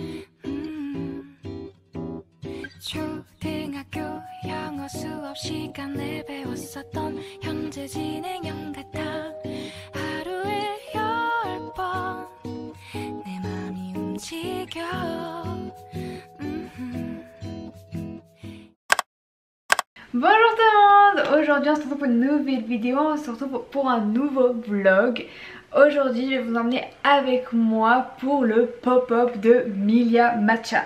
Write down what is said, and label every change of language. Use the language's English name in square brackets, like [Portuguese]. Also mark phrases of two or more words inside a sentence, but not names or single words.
[Korean] 초등학교 영어 수업 시간에 배웠었던 현재 진행형 같아. 하루에 10번 내 맘이 움직여. [French] Bonjour tout le monde, aujourd'hui on se retrouve pour une nouvelle vidéo, on se retrouve pour un nouveau vlog. Aujourd'hui je vais vous emmener avec moi pour le pop-up de Milia Matcha.